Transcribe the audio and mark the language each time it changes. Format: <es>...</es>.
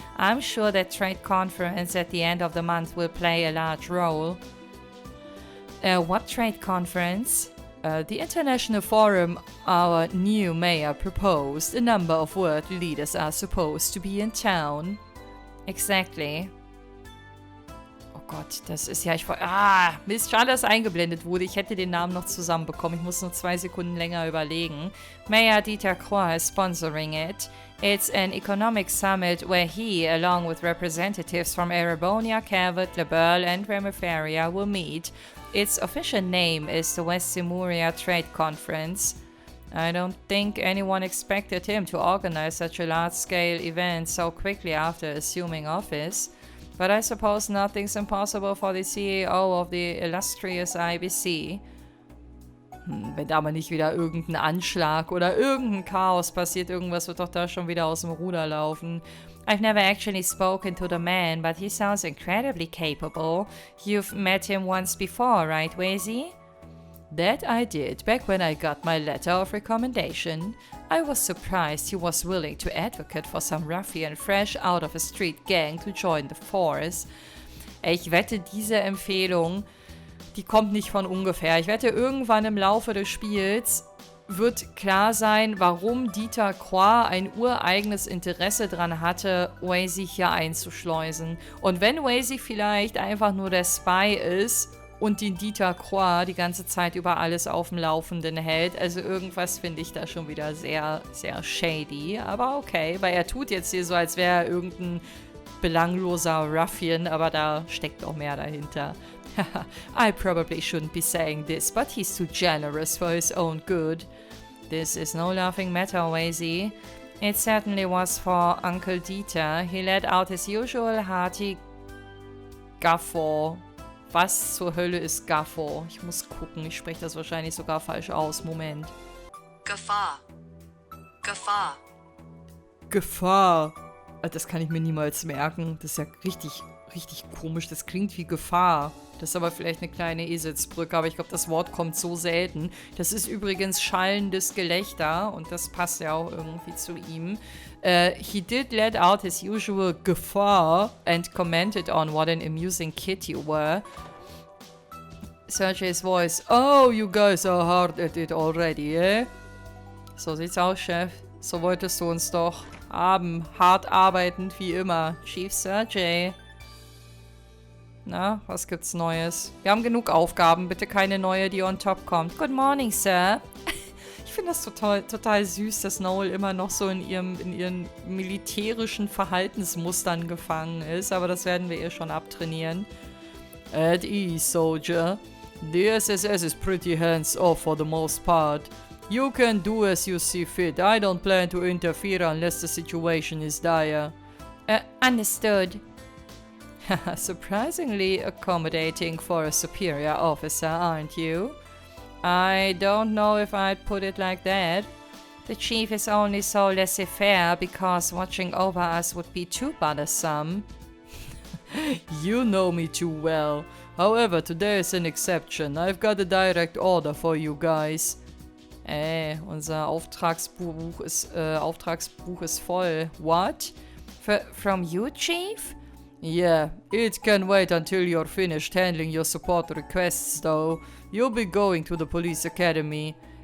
<en>I'm sure that trade conference at the end of the month will play a large role. What trade conference? The International Forum our new mayor proposed. A number of world leaders are supposed to be in town. Exactly.</en> <de>Oh Gott, das ist ja... Mist, schade, dass eingeblendet wurde. Ich hätte den Namen noch zusammenbekommen. Ich muss nur 2 Sekunden länger überlegen.</de> <en>Mayor Dieter Krohr is sponsoring it. It's an economic summit where he, along with representatives from Erebonia, Calvert, Leberl and Remiferia, will meet. Its official name is the West Simuria Trade Conference. I don't think anyone expected him to organize such a large-scale event so quickly after assuming office. But I suppose nothing's impossible for the CEO of the illustrious IBC.</en> <de>Wenn da mal nicht wieder irgendein Anschlag oder irgendein Chaos passiert, irgendwas wird doch da schon wieder aus dem Ruder laufen.</de> <en>I've never actually spoken to the man, but he sounds incredibly capable. You've met him once before, right, Wazy? That I did, back when I got my letter of recommendation. I was surprised he was willing to advocate for some ruffian fresh out of a street gang to join the force.</en> <de>Ich wette, diese Empfehlung, die kommt nicht von ungefähr. Ich wette, irgendwann im Laufe des Spiels wird klar sein, warum Dieter Croix ein ureigenes Interesse daran hatte, Wazy hier einzuschleusen. Und wenn Wazy vielleicht einfach nur der Spy ist und den Dieter Croix die ganze Zeit über alles auf dem Laufenden hält, also irgendwas finde ich da schon wieder sehr, sehr shady. Aber okay, weil er tut jetzt hier so, als wäre er irgendein belangloser Ruffian, aber da steckt auch mehr dahinter.</de> <en>I probably shouldn't be saying this, but he's too generous for his own good. This is no laughing matter, Wazy. It certainly was for Uncle Dieter. He let out his usual hearty guffaw.</en> <de>Was zur Hölle ist guffaw? Ich muss gucken, ich spreche das wahrscheinlich sogar falsch aus. Moment. Gefahr. Gefahr. Gefahr. Das kann ich mir niemals merken. Das ist ja richtig komisch. Das klingt wie Gefahr. Das ist aber vielleicht eine kleine Eselsbrücke, aber ich glaube, das Wort kommt so selten. Das ist übrigens schallendes Gelächter und das passt ja auch irgendwie zu ihm.</de> <en>He did let out his usual Gefahr and commented on what an amusing kid you were. Sergey's voice. Oh, you guys are hard at it already, eh?</en> <de>So sieht's aus, Chef. So wolltest du uns doch haben. Hart arbeitend wie immer. Chief Sergey. Na, was gibt's Neues? Wir haben genug Aufgaben, bitte keine neue, die on top kommt.</de> <en>Good morning, Sir.</en> <de>Ich finde das total süß, dass Noel immer noch so in ihren militärischen Verhaltensmustern gefangen ist, aber das werden wir ihr schon abtrainieren.</de> <en>At ease, soldier. The SSS is pretty hands-off for the most part. You can do as you see fit. I don't plan to interfere unless the situation is dire. Understood. Surprisingly accommodating for a superior officer, aren't you? I don't know if I'd put it like that. The chief is only so laissez-faire because watching over us would be too bothersome. You know me too well. However, today is an exception. I've got a direct order for you guys.</en> <de>Unser Auftragsbuch ist voll.</de> <en>What? From you, Chief? Yeah, it can wait until you're finished handling your support requests, though. You'll be going to the police academy.</en>